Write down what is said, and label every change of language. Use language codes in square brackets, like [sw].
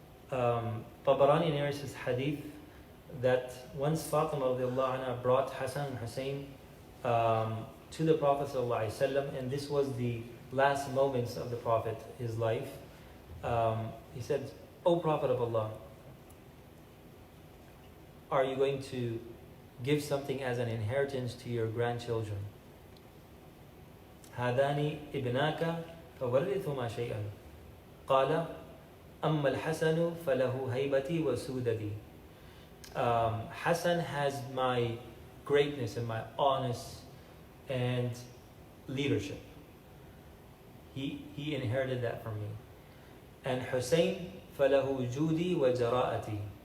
[en] Tabarani narrates this hadith that once Fatima radiallahu anha brought Hassan and Hussein to the Prophet ﷺ, and this was the last moments of the Prophet, his life, he said, "O Prophet of Allah, are you going to give something as an inheritance to your grandchildren? [ar] هذان ابناك فورثهما شيئا قال أما الحسن فله هيبتي وسودتي." [en] Hassan has my greatness and my honest and leadership. He inherited that from me. [ar] And Hussein فله جودي وجراءتي.